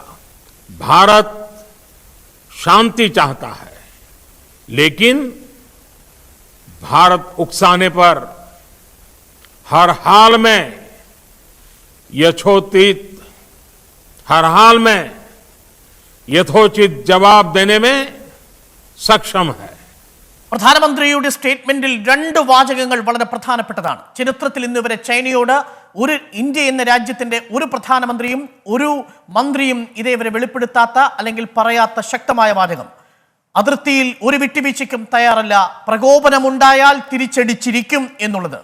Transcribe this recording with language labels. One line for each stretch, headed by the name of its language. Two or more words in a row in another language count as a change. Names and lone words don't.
Hindi: भारत शांति चाहता है, लेकिन भारत उकसाने पर हर हाल में यथोचित यथोचित जवाब देने में सक्षम है.
Malayalam: പ്രധാനമന്ത്രിയുടെ സ്റ്റേറ്റ്മെന്റിൽ രണ്ട് വാചകങ്ങൾ വളരെ പ്രധാനപ്പെട്ടതാണ്. ചരിത്രത്തിൽ ഇന്നുവരെ ചൈനയോട് ഇന്ത്യ എന്ന രാജ്യത്തിന്റെ ഒരു പ്രധാനമന്ത്രിയും ഒരു മന്ത്രിയും ഇതേവരെ വെളിപ്പെടുത്താത്ത അല്ലെങ്കിൽ പറയാത്ത ശക്തമായ വാചകം. അതിർത്തിയിൽ ഒരു വിട്ടുവീഴ്ചയ്ക്കും തയ്യാറല്ല, പ്രകോപനമുണ്ടായാൽ തിരിച്ചടിച്ചിരിക്കും എന്നുള്ളത്.